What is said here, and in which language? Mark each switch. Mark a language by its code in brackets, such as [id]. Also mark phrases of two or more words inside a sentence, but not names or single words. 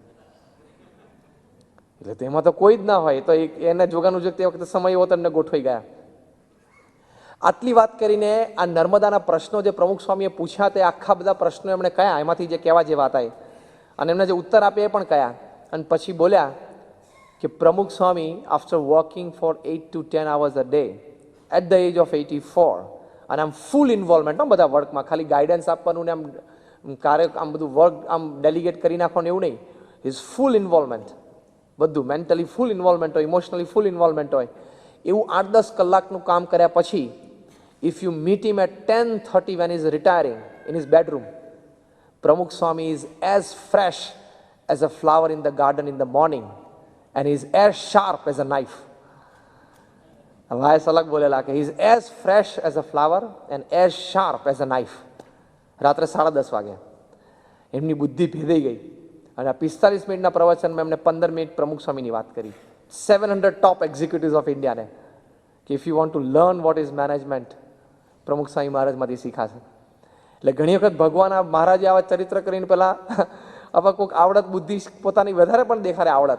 [gu] એટલે તેમાં તો કોઈ જ ના હોય, તો એને જોગાનું જોગ તે વખતે સમય એવો તમને ગોઠવાઈ ગયા. આટલી વાત કરીને આ નર્મદાના પ્રશ્નો જે પ્રમુખ સ્વામીએ પૂછ્યા તે આખા બધા પ્રશ્નો એમણે કયા, એમાંથી જે કહેવા જેવા હતા અને એમને જે ઉત્તર આપ્યા એ પણ કયા. અને પછી બોલ્યા કે પ્રમુખ સ્વામી [en] after working for 8 to 10 hours a day at the age of 84, [gu] અને આમ [en] full involvement [gu] બધા વર્કમાં, ખાલી ગાઈડન્સ આપવાનું ને આમ આમ બધું વર્ક આમ ડેલિગેટ કરી નાખવાનું એવું નહીં. [en] is full involvement, બધું mentally full involvement હોય, emotionally full involvement હોય. [gu] એવું 8-10 કલાકનું કામ કર્યા પછી [en] If you meet him at 10:30 when he's retiring in his bedroom, Pramukh Swami is as fresh as a flower in the garden in the morning and he is as sharp as a knife. [gu] વાયસ અલગ બોલેલા કે [en] he is as fresh as a flower and as sharp as a knife. [gu] રાત્રે 10:30 વાગે એમની બુદ્ધિ ભેદાઈ ગઈ અને આ 45 મિનિટના પ્રવચનમાં એમને 15 મિનિટ પ્રમુખ સ્વામીની વાત કરી. [en] 700 top executives of India કે if you want to learn what is management, પ્રમુખ સ્વામી [gu] મહારાજમાંથી શીખાશે. એટલે ઘણી વખત ભગવાન આ મહારાજે આવા ચરિત્ર કરીને પહેલાં આવા કોઈક આવડત બુદ્ધિ પોતાની વધારે પણ દેખાડે આવડત.